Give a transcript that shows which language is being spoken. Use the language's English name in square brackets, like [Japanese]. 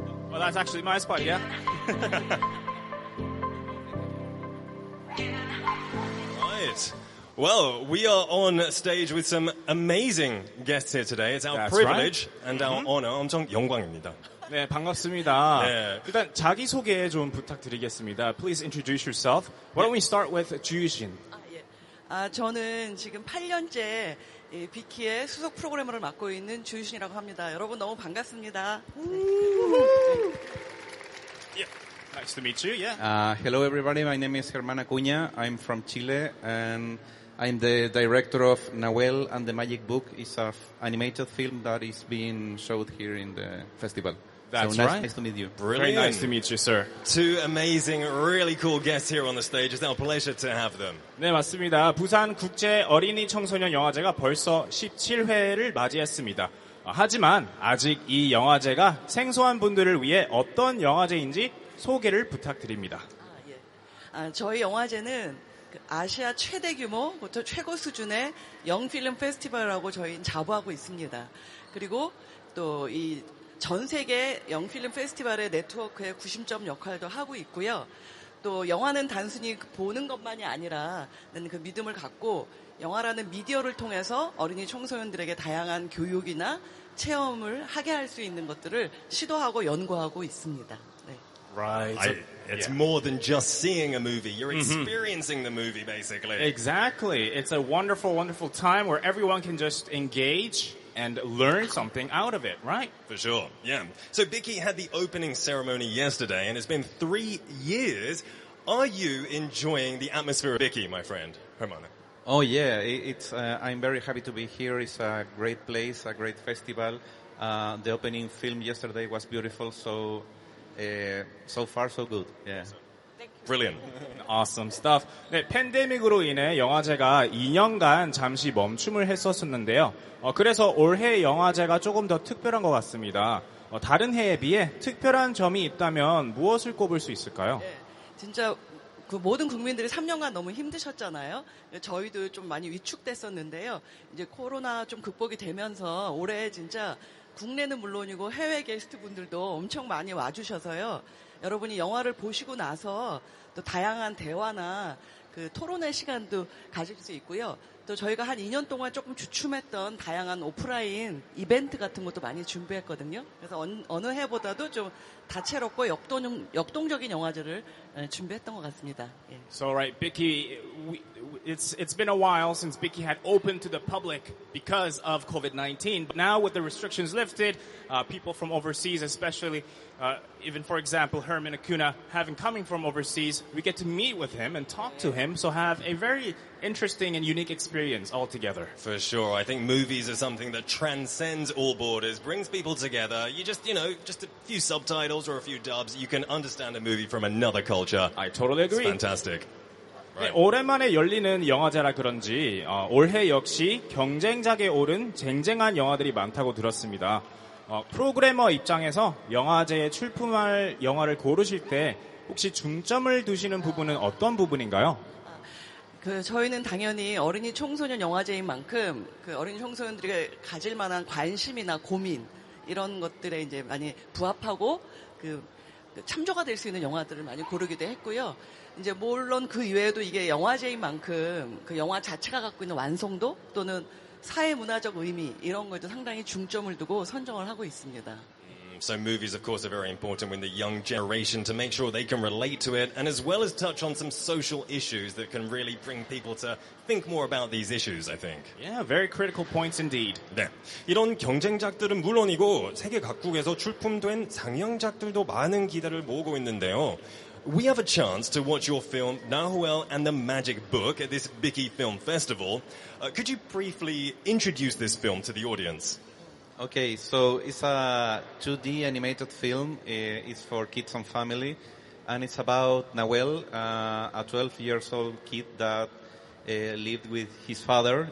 [English] Well, that's actually my spot, yeah? Right. Well, we are on stage with some amazing guests here today. It's our That's privilege right. and our honor. [Korean] 엄청 영광입니다. 네, 반갑습니다. 네. 일단 자기소개 좀 부탁드리겠습니다. [English] Please introduce yourself. Why don't we start with 주유신? [Korean] 저는 지금 8년째 비키의 수석 프로그래머를 맡고 있는 주유신이라고 합니다. 여러분 너무 반갑습니다. [English] Yeah. Nice to meet you. Yeah. Hello everybody, my name is Herman Acuna. I'm from Chile and I'm the director of Nahuel and the Magic Book. It's an animated film that is being showed here in the festival. That's so right. Nice to meet you. Very nice to meet you, sir. Two amazing, really cool guests here on the stage. It's our pleasure to have them. [Korean] 네, 맞습니다. 부산 국제 어린이 청소년 영화제가 벌써 17회를 맞이했습니다. 하지만 아직 이 영화제가 생소한 분들을 위해 어떤 영화제인지 소개를 부탁드립니다. 저희 영화제는 아시아 최대 규모, 부터 최고 수준의 영필름 페스티벌이라고 저희는 자부하고 있습니다. 그리고 또 이 전 세계 영필름 페스티벌의 네트워크의 구심점 역할도 하고 있고요. 또 영화는 단순히 보는 것만이 아니라는 그 믿음을 갖고 영화라는 미디어를 통해서 어린이 청소년들에게 다양한 교육이나 체험을 하게 할 수 있는 것들을 시도하고 연구하고 있습니다. 네. [English] Right. It's more than just seeing a movie. You're experiencing the movie, basically. Exactly. It's a wonderful, wonderful time where everyone can just engage and learn something out of it, right? For sure, yeah. So BIKY had the opening ceremony yesterday, and it's been 3 years. Are you enjoying the atmosphere of BIKY, my friend, Herman? Oh yeah, it's. I'm very happy to be here. It's a great place, a great festival. The opening film yesterday was beautiful, so far so good. Yeah. Brilliant. Awesome stuff. [Korean] 네, 팬데믹으로 인해 영화제가 2년간 잠시 멈춤을 했었는데요. 그래서 올해 영화제가 조금 더 특별한 것 같습니다. 다른 해에 비해 특별한 점이 있다면 무엇을 꼽을 수 있을까요? 네, 진짜 그 모든 국민들이 3년간 너무 힘드셨잖아요. 저희도 좀 많이 위축됐었는데요. 이제 코로나 좀 극복이 되면서 올해 진짜 국내는 물론이고 해외 게스트분들도 엄청 많이 와주셔서요. 여러분이 영화를 보시고 나서 또 다양한 대화나 그 토론의 시간도 가질 수 있고요. 또 저희가 한 2년 동안 조금 주춤했던 다양한 오프라인 이벤트 같은 것도 많이 준비했거든요. 그래서 어느 해보다도 좀 다채롭고 역동적인 영화제를 준비했던 것 같습니다. 예. [English] So right, BIKY, it's been a while since BIKY had opened to the public because of COVID-19. But now with the restrictions lifted, people from overseas, especially even for example Herman Acuna, coming from overseas, we get to meet with him and talk to him. So have a very interesting and unique experience altogether. For sure. I think movies are something that transcends all borders, brings people together. You just a few subtitles or a few dubs, you can understand a movie from another culture. I totally agree. It's fantastic. Right. [Korean] 네, 오랜만에 열리는 영화제라 그런지 올해 역시 경쟁작에 오른 쟁쟁한 영화들이 많다고 들었습니다. 프로그래머 입장에서 영화제에 출품할 영화를 고르실 때 혹시 중점을 두시는 부분은 어떤 부분인가요? 저희는 당연히 어린이 청소년 영화제인 만큼 그 어린이 청소년들이 가질 만한 관심이나 고민 이런 것들에 이제 많이 부합하고 그 참조가 될 수 있는 영화들을 많이 고르기도 했고요. 이제 물론 그 이외에도 이게 영화제인 만큼 그 영화 자체가 갖고 있는 완성도 또는 사회 문화적 의미 이런 거에도 상당히 중점을 두고 선정을 하고 있습니다. [English] So movies, of course, are very important with the young generation to make sure they can relate to it, and as well as touch on some social issues that can really bring people to think more about these issues, I think. Yeah, very critical points indeed. [Korean] 네, 이런 경쟁작들은 물론이고 세계 각국에서 출품된 상영작들도 많은 기대를 모으고 있는데요. [English] We have a chance to watch your film Nahuel and the Magic Book at this BIKY Film Festival. Could you briefly introduce this film to the audience? Okay, so it's a 2D animated film. It's for kids and family, and it's about Nahuel, a 12-year-old kid that lived with his father.